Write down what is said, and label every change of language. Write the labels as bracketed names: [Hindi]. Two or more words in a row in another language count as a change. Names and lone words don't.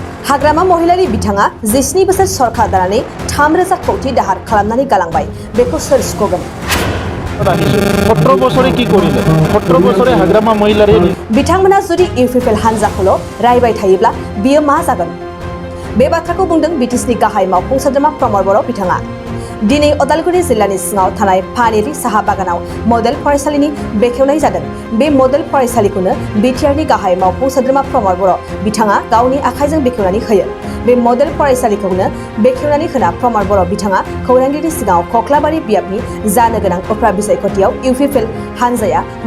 [Bodo] हाग्रामा महिलारि बिथाङा 12 बोसोर सरकार दानानै 3,000 कोटी दाहार खालामनानै गालांबाय बेखौ सोर सुख'गोन [Bangla] 17 বছরে কি করিলে 17 বছরে हाग्रामा महिलारि [Bodo] बिथांमोना जुदि इउपिपिएल हानजाखौल' रायबाय थायोब्ला बियो मा जागोन बे बाथ्राखौ बुंदों बिटिसिनि गाहाय मावफुं सोद्रोमा प्रमद बर' बिथाङा दिनै अदालगुरि जिल्लानि सिङाव थानाय फानेरि साहा बागानाव मडेल फरायसालिनि बेखेवनाय जादों बे मडेल फरायसालिखौनो बिटिआरनि गाहाय मावफुं सोद्रोमा प्रमद बर' बिथाङा गावनि आखाइजों बेखेवनानै होयो बे मडेल फरायसालिखौनो बेखेवनानै होना प्रमद बर' बिथाङा खौरांगिरि सिगाङाव कक्लाबारि बियाबनि जानो गोनां उफ्रा बिसायख'थियाव इउपिपिएल हानजाया